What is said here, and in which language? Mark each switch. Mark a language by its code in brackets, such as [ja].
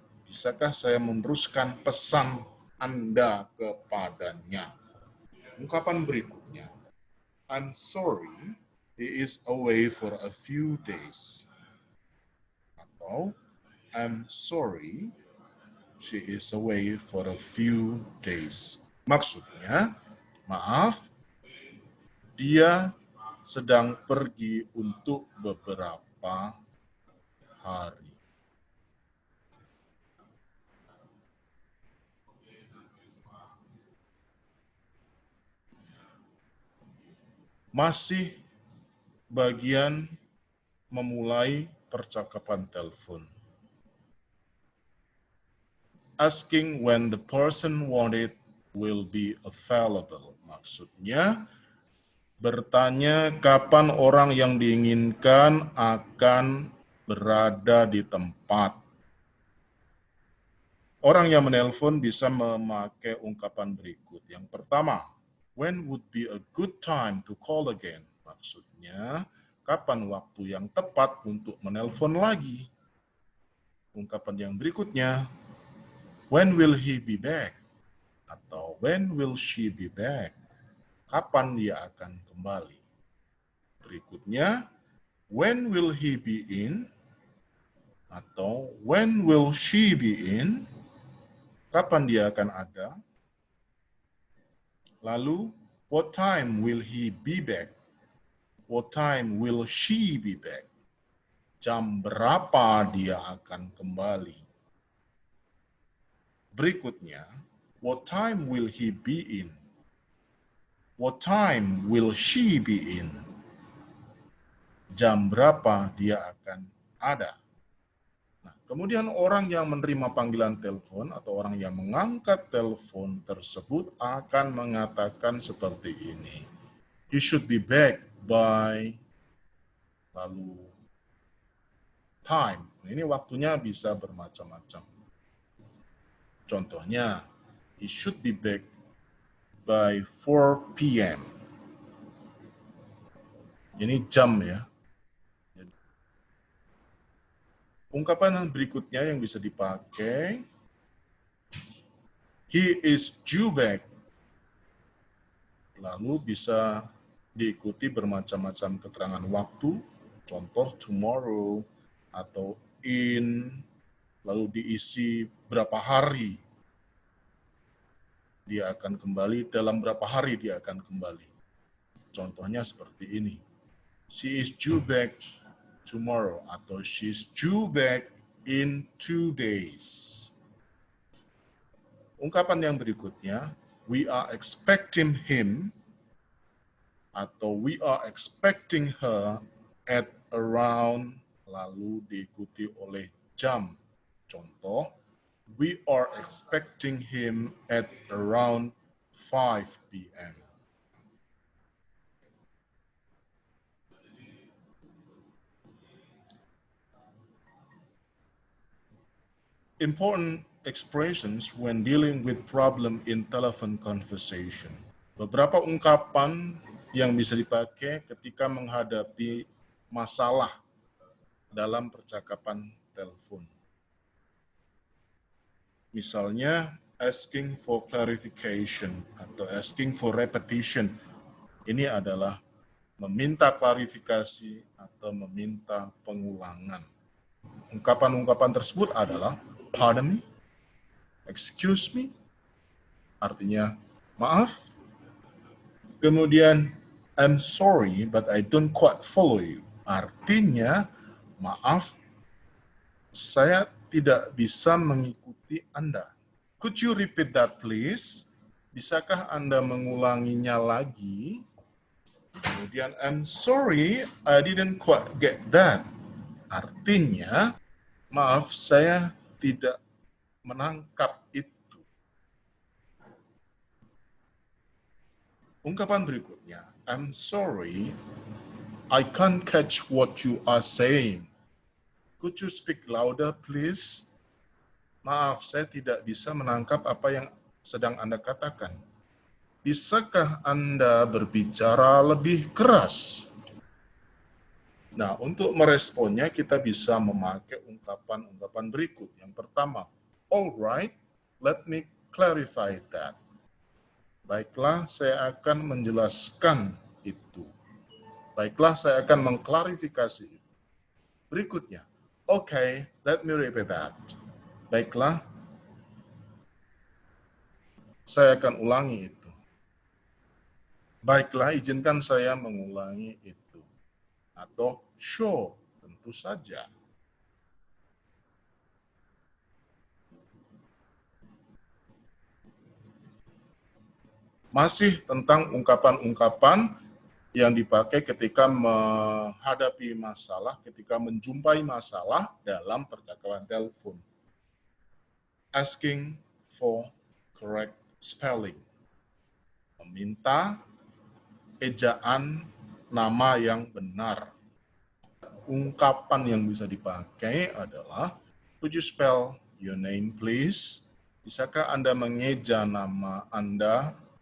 [id] Bisakah saya meneruskan pesan Anda kepadanya? Ungkapan berikutnya, [en] I'm sorry, he is away for a few days. Atau, I'm sorry, she is away for a few days. [id] Maksudnya, maaf, dia sedang pergi untuk beberapa hari. Masih bagian memulai percakapan telepon. [en] Asking when the person wanted will be available. [id] Maksudnya, bertanya kapan orang yang diinginkan akan berada di tempat. Orang yang menelpon bisa memakai ungkapan berikut. Yang pertama, [en] when would be a good time to call again? [id] Maksudnya, kapan waktu yang tepat untuk menelpon lagi? Ungkapan yang berikutnya, [en] when will he be back? Atau when will she be back? [id] Kapan dia akan kembali? Berikutnya, [en] when will he be in? Atau when will she be in? [id] Kapan dia akan ada? [en] Lalu, what time will he be back? What time will she be back? [id] Jam berapa dia akan kembali? [en] Berikutnya, what time will he be in? What time will she be in? [id] Jam berapa dia akan ada? Nah, kemudian orang yang menerima panggilan telepon atau orang yang mengangkat telepon tersebut akan mengatakan seperti ini. [en] He should be back by, lalu time. [id] Ini waktunya bisa bermacam-macam. Contohnya, [en] he should be back by 4 p.m. [id] Ini jam ya. Ungkapan berikutnya yang bisa dipakai, [en] he is due back. [id] Lalu bisa diikuti bermacam-macam keterangan waktu, contoh tomorrow atau in, lalu diisi berapa hari dia akan kembali, dalam berapa hari dia akan kembali. Contohnya seperti ini, [en] she is due back tomorrow atau she's due back in 2 days. [id] Ungkapan yang berikutnya, [en] we are expecting him atau we are expecting her at around, [id] lalu diikuti oleh jam. [en] Contoh, we are expecting him at around 5 p.m. Important expressions when dealing with problem in telephone conversation. [id] Beberapa ungkapan yang bisa dipakai ketika menghadapi masalah dalam percakapan telepon. [en] Misalnya, asking for clarification atau asking for repetition. [id] Ini adalah meminta klarifikasi atau meminta pengulangan. Ungkapan-ungkapan tersebut adalah [en] pardon me, excuse me, [id] artinya maaf. Kemudian [en] I'm sorry but I don't quite follow you, [id] artinya maaf, saya tidak bisa mengikuti Anda. [en] Could you repeat that please? [id] Bisakah Anda mengulanginya lagi? Kemudian [en] I'm sorry I didn't quite get that, [id] artinya maaf, saya tidak menangkap itu. Ungkapan berikutnya, [en] I'm sorry, I can't catch what you are saying. Could you speak louder, please? [id] Maaf, saya tidak bisa menangkap apa yang sedang Anda katakan. Bisakah Anda berbicara lebih keras? Nah, untuk meresponnya kita bisa memakai ungkapan-ungkapan berikut. Yang pertama, [en] alright, let me clarify that. [id] Baiklah, saya akan menjelaskan itu. Baiklah, saya akan mengklarifikasi itu. Berikutnya, [en] okay, let me repeat that. [id] Baiklah, saya akan ulangi itu. Baiklah, izinkan saya mengulangi itu. Atau sure, tentu saja. Masih tentang ungkapan-ungkapan yang dipakai ketika menghadapi masalah, ketika menjumpai masalah dalam percakapan telepon. [en] Asking for correct spelling. [id] Meminta ejaan nama yang benar. Ungkapan yang bisa dipakai adalah, [en] could you spell your name please? [id] Bisakah Anda mengeja nama Anda?